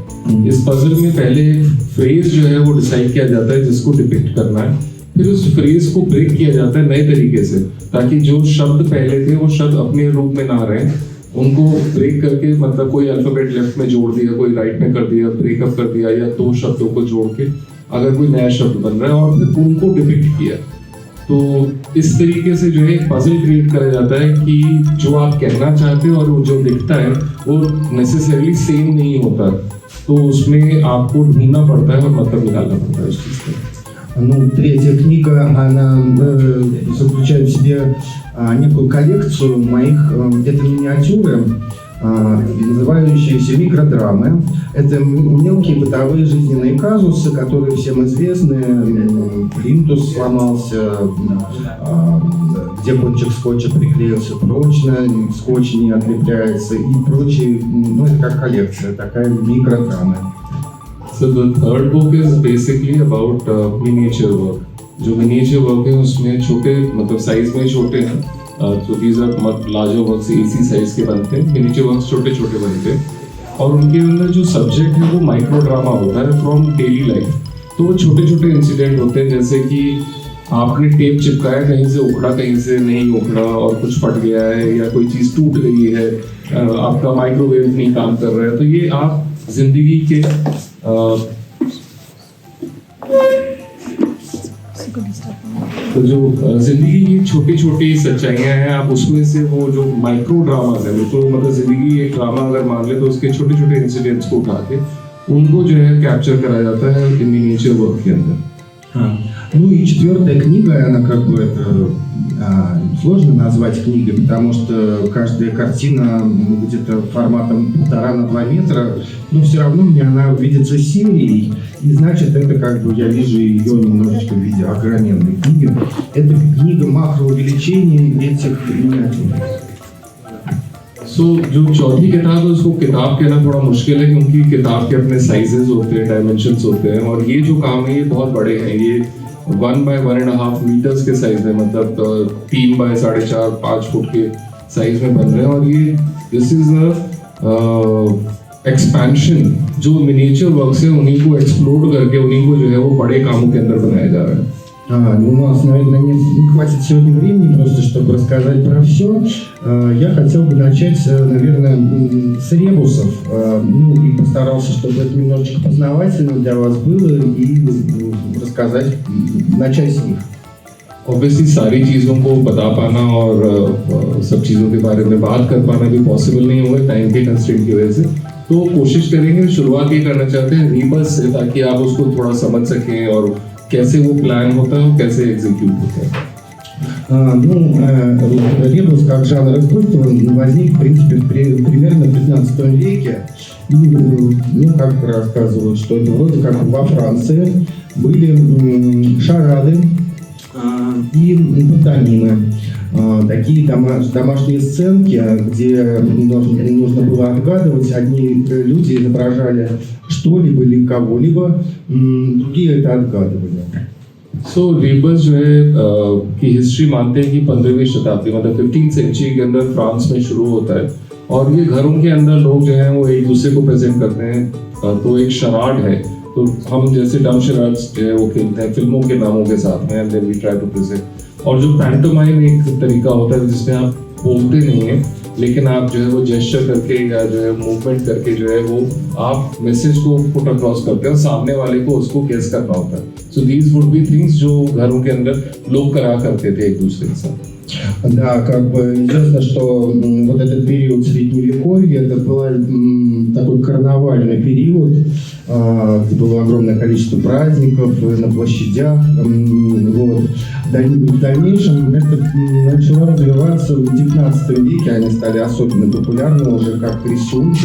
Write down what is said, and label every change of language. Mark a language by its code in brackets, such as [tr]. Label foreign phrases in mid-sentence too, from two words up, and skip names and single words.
[hi] इस पजल में पहले फ्रेज जो है वो डिसाइड किया जाता है जिसको डिपिक्ट करना है, फिर उस फ्रेज को ब्रेक किया जाता है नए तरीके से, ताकि जो शब्द पहले थे वो शब्द अपने रूप में ना रहें, उनको ब्रेक करके, मतलब कोई अल्फाबेट लेफ्ट में जोड़ दिया, कोई राइट में कर दिया, ब्रेकअप कर दिया, या 2 शब्दों को जोड़ के अगर कोई नया शब्द बन रहा है और फिर उनको डिपिक्ट किया. तो इस तरीके से जो है एक पजल क्रिएट करा जाता है कि जो आप कहना चाहते हो और वो जो दिखता है वो नेसेसरली सेम नहीं होता, तो उसमें आपको ढूंढना पड़ता है और मतलब निकालना पड़ता है उस चीज़ का। [ru] Ну, третья книга, она заключает в себе некую коллекцию моих где-то миниатюры, называющиеся микродрамы. Это мелкие бытовые жизненные казусы, которые всем известны. Плинтус сломался, где кончик скотча приклеился прочно, скотч не отлепляется и прочие. Ну, это как коллекция, такая микродрама. [en] So the third book is basically about miniature work. [hi] जो [en] miniature work [hi] है उसमें छोटे मतलब साइज में छोटे हैं, तो [en] these are larger works [hi] AC साइज के बनते हैं, [en] miniature works [hi] छोटे छोटे बनते हैं और उनके अंदर जो सब्जेक्ट है वो [en] micro drama [hi] होता है [en] from daily life. [hi] तो वो छोटे छोटे इंसिडेंट होते हैं, जैसे कि आपने टेप चिपकाया, कहीं से उखड़ा कहीं से नहीं उखड़ा और कुछ फट गया है या कोई चीज़ टूट गई है, आपका माइक्रोवेव नहीं काम कर रहा है, तो ये आप जिंदगी के तो जो जिंदगी की छोटी छोटी सच्चाइयाँ हैं, आप उसमें से वो जो [en] micro dramas [hi] है, तो मतलब जिंदगी एक ड्रामा अगर मान ले तो उसके छोटे छोटे इंसिडेंट्स को उठा के उनको जो है कैप्चर करा जाता है [en] miniature work [hi] के अंदर। [ru] Ну и четвертая книга, она как бы это сложно назвать книгой, потому что каждая картина где-то форматом 1,5 на 2 метра, но все равно мне она видится серией, и значит это как бы я вижу ее немножечко в виде огроменной книги. Это книга макроувеличений этих миниатюр. [hi] जो चौथी किताब है उसको किताब कहना थोड़ा मुश्किल है क्योंकि किताब के अपने साइजेस होते हैं, डायमेंशंस होते हैं, और ये जो काम है ये बहुत बड़े हैं, ये 1 by 1.5 मीटर्स के साइज है, मतलब 3 by 4.5-5 फुट के साइज में बन रहे हैं, और ये [en] this is expansion [hi] जो [en] miniature works [hi] है उन्हीं को एक्सप्लोर करके उन्हीं को जो है वो बड़े कामों के अंदर बनाया जा रहा है। [ru] Ну, у нас, наверное, не хватит сегодня времени просто, чтобы рассказать про все. Я хотел бы начать, наверное, с ребусов. Ну, и постарался, чтобы это немножечко познавательно для вас было, и рассказать, начать с них. [hi] ऑब्वियसली सारी चीज़ों को बता पाना और सब चीज़ों के बारे में बात कर पाना भी पॉसिबल नहीं होगा टाइम के कंस्ट्रेंट की वजह से, तो कोशिश करेंगे। शुरुआत ये करना चाहते हैं रीबस से, ताकि आप उसको थोड़ा समझ सकें और कैसे वो प्लान होता है और कैसे एग्जीक्यूट होता है। [ru] Ребус как жанр искусства возник, в принципе, примерно в 15 веке. И, ну, как рассказывают, что это вроде как во Франции были шарады и пантомимы. Такие домашние сценки, где нужно было отгадывать. Одни люди изображали что-либо или кого-либо, другие это отгадывали. [hi] रेबस जो है की हिस्ट्री मानते हैं कि 15वीं शताब्दी मतलब 15th सेंचुरी के अंदर फ्रांस में शुरू होता है, और ये घरों के अंदर लोग जो हैं वो एक दूसरे को प्रेजेंट करते हैं। तो एक शराड है, तो हम जैसे [en] dumb charades [hi] जो है वो खेलते हैं फिल्मों के नामों के साथ में, [en] and then we try to present. [hi] और जो पैंटोमाइम एक तरीका होता है जिसमें आप बोलते नहीं हैं, लेकिन आप जो है वो जेस्चर करके या जो है मूवमेंट करके जो है वो आप मैसेज को [en] put across [hi] करते हैं और सामने वाले को उसको गेस करना होता है। [en] so these would be things [hi] जो घरों के अंदर लोग करा करते थे एक दूसरे के साथ। [ru] Да, как бы известно, что вот этот период Средневековья, это был такой карнавальный период, где было огромное количество праздников на площадях. Вот. В дальнейшем это начало развиваться в 19 веке, они стали особенно популярны уже как рисунки.